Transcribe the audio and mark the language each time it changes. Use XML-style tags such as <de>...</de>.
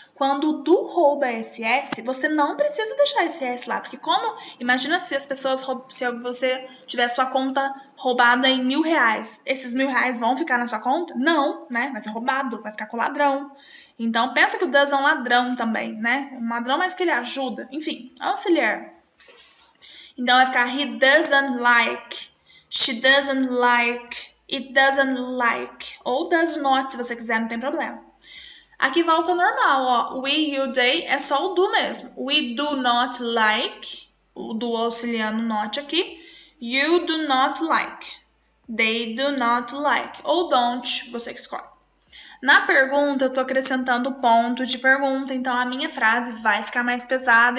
<pt>Quando o do rouba esse S, você não precisa deixar esse S lá. Porque imagina se as pessoas, se você tiver sua conta roubada em R$1.000. Esses R$1.000 vão ficar na sua conta? Não, né? Vai ser roubado, vai ficar com o ladrão. Então, pensa que o does é um ladrão também, né? Um ladrão, mas que ele ajuda. Enfim, auxiliar. Então, vai ficar</pt> <en>he doesn't like, she doesn't like, it doesn't like.</en> <pt>Ou does not, se você quiser, não tem problema. Aqui volta normal, ó. We, you, they é só o do mesmo.</pt> <en>We do not like,</en> <pt>o do auxiliando not aqui.</pt> <en>You do not like. They do not like.</en> <pt>Ou don't, você que escolhe. Na pergunta, eu tô acrescentando ponto de pergunta, então a minha frase vai ficar mais pesada.</pt>